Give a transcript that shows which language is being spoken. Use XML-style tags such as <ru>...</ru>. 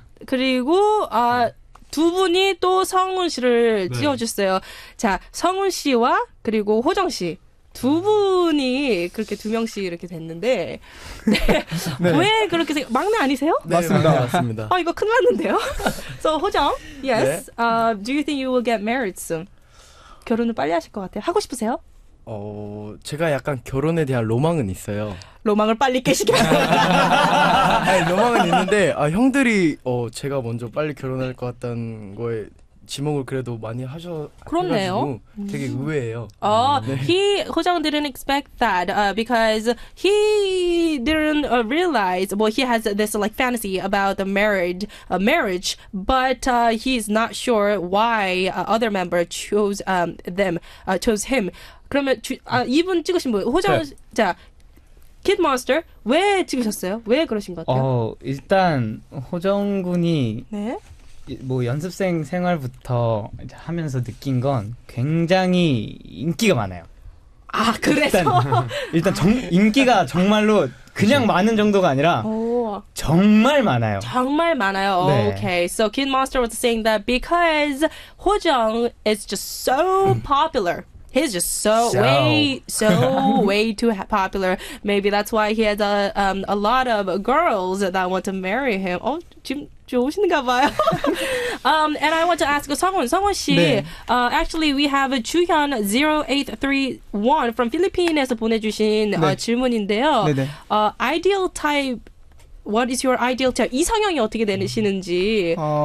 <ko>그리고 두 분이 또 성훈 씨를 찍어주세요. 자, 성훈 씨와 그리고 호정 씨. 두 분이 그렇게 두 명씩 이렇게 됐는데 왜 그렇게 막내 아니세요? 네, 맞습니다. 이거 큰일 났는데요.</ko> <en>So 호정, yes. Do you think you will get married soon?</en> <ko>결혼을 빨리 하실 것 같아요. 하고 싶으세요? 제가 약간 결혼에 대한 로망은 있어요. 로망을 빨리 깨시게. 아니, 로망은 있는데 형들이 제가 먼저 빨리 결혼할 것 같다는 거에 지목을 그래도 많이 그렇네요. 되게 의외예요.</ko> <en>호정 didn't expect that because he didn't realize. Well, he has this like fantasy about the marriage, but he's not sure why other member chose chose him.</en> <ko>그러면 이분 찍으신 분 호정 자. Kid Monster 왜 찍으셨어요? 왜 그러신 것 같아요? 일단 호정 군이 네. 뭐 연습생 생활부터 이제 하면서 느낀 건 굉장히 인기가 많아요. 그래서 일단 인기가 정말로 그냥 많은 정도가 아니라 정말 많아요. 정말 많아요. 네.</ko> <en>Okay, so Kid Monster was saying that because 호정 is just so popular. He's just way too popular. Maybe that's why he has a lot of girls that want to marry him.</en> <ko>지금 좋으신가 봐요.</ko> <en>And I want to ask 성훈 씨.</en> <ko>네.</ko> <en>Actually, we have 주현 0831 from Philippines</en> <ko>보내주신 네. 질문인데요. 네네.</ko> <en>Ideal type. What is your ideal type?</en> <ko>이상형이 어떻게 되시는지.</ko>